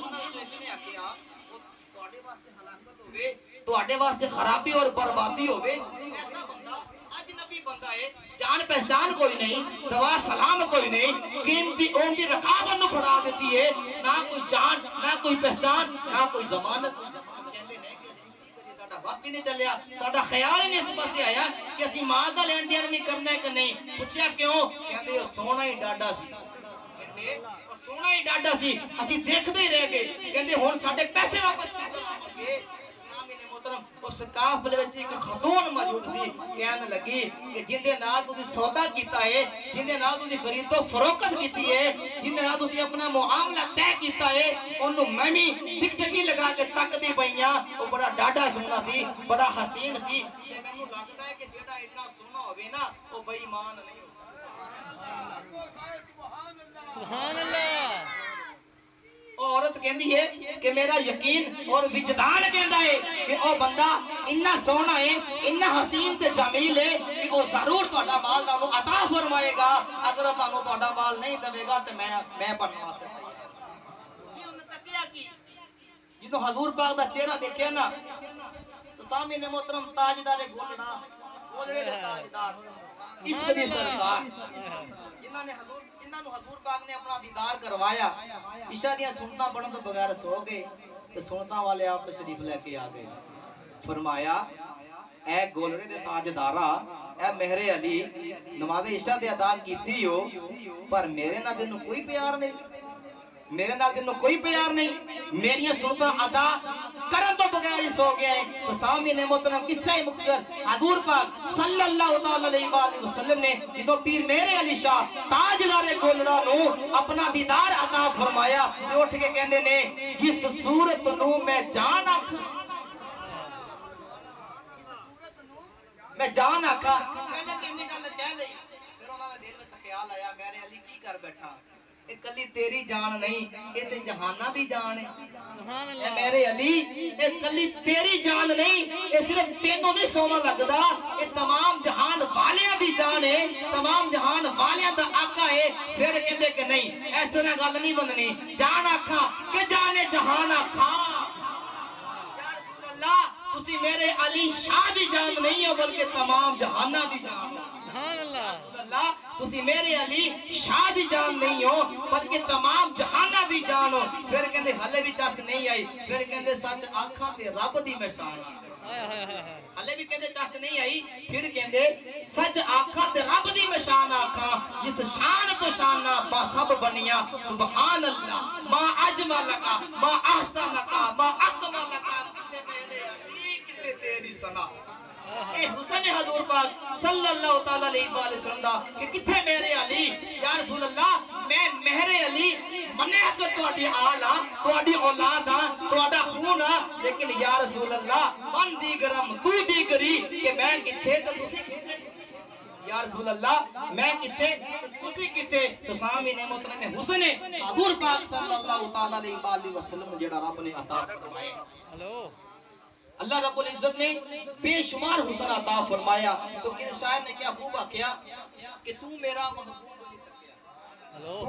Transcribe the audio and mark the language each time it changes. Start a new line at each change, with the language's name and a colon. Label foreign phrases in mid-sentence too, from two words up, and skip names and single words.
Punjabi: تواڈے واسطے خرابی اور بربادی ہوئے ایسا بندہ اجنبی بندہ ہے جان پہچان کوئی نہیں دوا سلام کوئی نہیں قیمتی اون کی رکابت نو پڑھا دیتی ہے نہ کوئی جان نہ کوئی پہچان نہ کوئی ضمانت کہندے نے کہ ساڈا وقت ہی نہیں چلیا ساڈا خیال ہی نہیں اس پاسے آیا کہ اسی ماں دا لین دین نہیں کرنا ہے کہ نہیں پوچھیا کیوں کہندے او سونا ہی ڈاڈا سی کہندے او سونا ہی ڈاڈا سی اسی دیکھدے ہی رہ گئے کہندے ہن ساڈے پیسے واپس کرو اس قافلے وچ ایک خاتون موجود سی کہنے لگی کہ جن دے نال تسی سودا کیتا ہے جن دے نال تسی خرید و فروخت کیتی ہے جن دے نال تسی اپنا معاملہ طے کیتا ہے اونوں میں بھی ٹک ٹکی لگا کے تکدی پئیاں او بڑا ڈاڈا سونا سی بڑا حسین سی تے مینوں لگدا ہے کہ جیڑا اتنا سونا ہوے نا او بے ایمان نہیں ہو سکدا سبحان اللہ عورت کہندی ہے کہ میرا یقین اور وجدان کہندا ہے کہ او بندہ اتنا سونا ہے اتنا حسین تے جمیل ہے کہ او ضرور تہاڈا مال تانوں عطا فرمائے گا اگر تانوں تہاڈا مال نہیں دے گا تے میں پڑھنا واسطے یہ انہوں نے تکیا کی جدوں حضور پاک دا چہرہ دیکھیا نا تو سامنے محترم تاجدار گولڑا گولڑے دے تاجدار عشق دی سرکار جنہاں نے حضور پاک نے اپنا دیدار کروایا عشاء دیاں سنتاں پڑھن تو بغیر سو گئے تو سنتاں والے آپ تشریف لے کے آ گئے فرمایا اے گولڑے دے تاجدارا اے مہر علی نماز عشاء دے ادا کیتی ہو پر میرے نال تینوں کوئی پیار نہیں میرے نال تینوں کوئی پیار نہیں میریاں سنتاں ادا کرن تو بغیر ہی سو گیا ہے تو سامنے محترم قصہ مختصر حضور پاک
Arabic: صلی اللہ علیہ وآلہ وسلم
Punjabi: نے جدوں پیر میرے علی شاہ تاجدار گولڑا نو اپنا دیدار عطا فرمایا تے اٹھ کے کہندے نے جس صورت نو میں جان آکھاں میں جان آکھاں پہلے تے انہی گل کہہ لئی پھر انہاں دے دل وچ خیال آیا میرے علی کی کر بیٹھا اے کلی تیری جان نہیں اے تے جہاناں دی جان ہے سبحان اے اللہ میرے علی اے کلی تیری جان نہیں اے صرف تینوں نہیں سونا لگدا اے تمام جہان والیاں دی جان ہے تمام جہان والیاں دا آقا ہے پھر کہندے کہ نہیں ایسے نہ گل نہیں بننی جان آکھاں کہ جانے جہان آکھاں یا رسول اللہ تسی میرے علی شاہ دی جان نہیں ہو بلکہ تمام جہاناں دی جان سبحان اللہ اللہ تسی میرے علی شاہ دی جان نہیں ہو بلکہ تمام جہانہ دی جان شان ہو پھر کہندے ہلے بھی چس نہیں آئی پھر کہندے سچ آنکھاں تے رب دی میں شان ہلے بھی کہندے چس نہیں آئی پھر کہندے سچ آنکھاں تے رب دی میں شان آنکھاں جس شان تو شان با سب بنیا سبحان اللہ
Arabic: ما اجملکا ما احسنکا ما اکملکا
Punjabi: کتے میرے علی کتے تیری ثنا اے حسن حضور پاک
Arabic: صلی اللہ تعالیٰ علیہ وآلہ وسلم
Punjabi: دا کہ کتھے میرے علی یا رسول اللہ میں مہر علی منہ کہ توڑی آلہ توڑی اولاد توڑا خون لیکن یا رسول اللہ
Persian: من دیگرم تو دیگری
Punjabi: کہ میں کتھے تو تسی کتھے یا رسول اللہ میں کتھے تسی کتھے
Urdu: تو سامی نے محترم حسن حضور پاک
Arabic: صلی اللہ تعالیٰ علیہ وآلہ وسلم
Urdu: جڑا رب نے عطا فرمائے اللہ رب العزت نے بے شمار حسن عطا فرمایا تو کس شاعر نے کیا خوب کیا کہ تو میرا محبوب